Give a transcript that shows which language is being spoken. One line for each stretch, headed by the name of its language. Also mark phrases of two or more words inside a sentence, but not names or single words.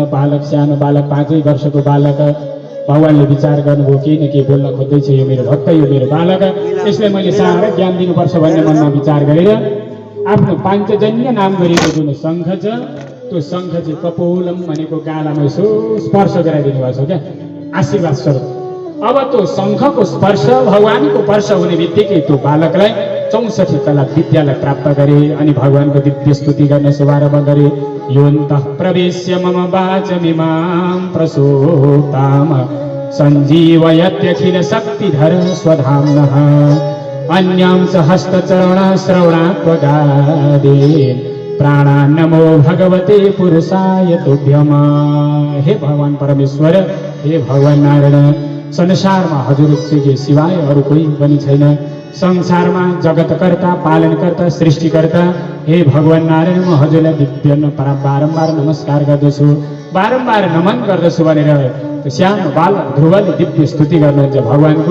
Nepali: बालक, सानो बालक, 5 वर्षको बालक। भगवानले विचार गर्नुभयो, केही न केही बोल्न खोज्दैछ यो मेरो भक्त, यो मेरो बालक, यसलाई मैले साह्रै ज्ञान दिनुपर्छ भन्ने मनमा विचार गरेर आफ्नो पाञ्चजन्य नाम गरेको जुन शङ्ख छ, त्यो शङ्ख चाहिँ कपोलम भनेको गालामा यसो स्पर्श गराइदिनु भएको छ क्या, आशीर्वाद स्वरूप। अब त्यो शङ्खको स्पर्श, भगवानको स्पर्श हुने बित्तिकै त्यो बालकलाई 64 कला विद्यालाई प्राप्त गरे। अनि भगवानको दिव्य स्तुति गर्न शुभारम्भ गरे।
Sanskrit: योऽन्तः प्रवेश्य मम वाचमिमां प्रसूताम सञ्जीवयत्यखिल शक्तिधर स्वधाम्नः अन्यांस हस्तचरण श्रवणात्वगादीन् प्राणान् नमो भगवते पुरुषाय तुभ्यम्।
Nepali: हे भगवान परमेश्वर, हे भगवान नारायण, संसारमा हजुरके सिवाय अरू कोही पनि छैन। संसारमा जगतकर्ता, पालनकर्ता, सृष्टिकर्ता हे भगवान नारायण, म हजुरलाई दिव्य बारम्बार नमस्कार गर्दछु, बारम्बार नमन गर्दछु भनेर त्यो सानो बालक ध्रुवले दिव्य स्तुति गर्नुहुन्छ भगवानको।